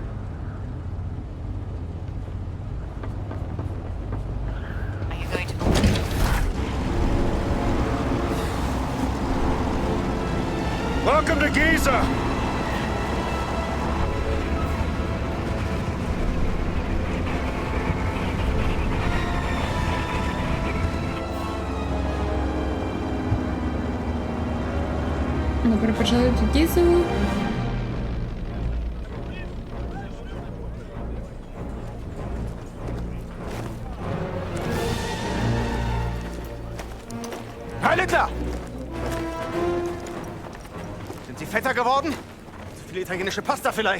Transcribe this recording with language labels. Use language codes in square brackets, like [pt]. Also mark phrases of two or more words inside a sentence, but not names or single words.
[en] Are you going to open it? Welcome to Giza! [ru] Добро пожаловать в Гизу. [de] Herr Littler! Sind Sie fetter geworden? Zu viel italienische Pasta vielleicht?